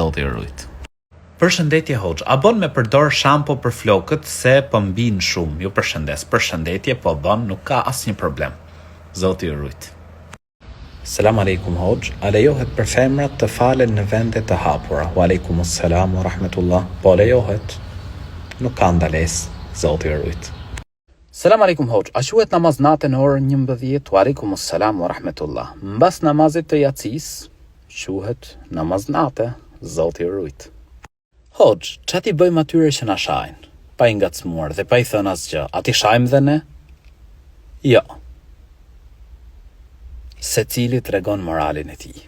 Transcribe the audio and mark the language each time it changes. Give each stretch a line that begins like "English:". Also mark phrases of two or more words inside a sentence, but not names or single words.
Albanian: Zoti i rujt. Përshëndetje hoxh, a bon me përdor shampo për flokët se po mbin shumë? Ju përshëndes. Përshëndetje, po bon, nuk ka asnjë problem. Zoti ju rujt.
Arabic: سلام عليكم
Albanian: hoxh, a lejohet për femrat të falen në vende të hapura?
Arabic: وعليكم السلام ورحمة الله.
Albanian: Po lejohet. Nuk ka ndalesë. Zoti ju rujt.
Arabic: سلام عليكم
Albanian: hoxh, a quhet namaz natë në orën 11?
Arabic: وعليكم السلام ورحمة الله.
Albanian: Mbas namazit të jacis, quhet namaz natë. Zoti ju rujt. Hoxh, që ti bëjmë atyre që na shajnë, pa i ngacmuar dhe pa i thënë asgjë, a ti shajmë dhe ne? Jo. Se cili tregon moralin e tij.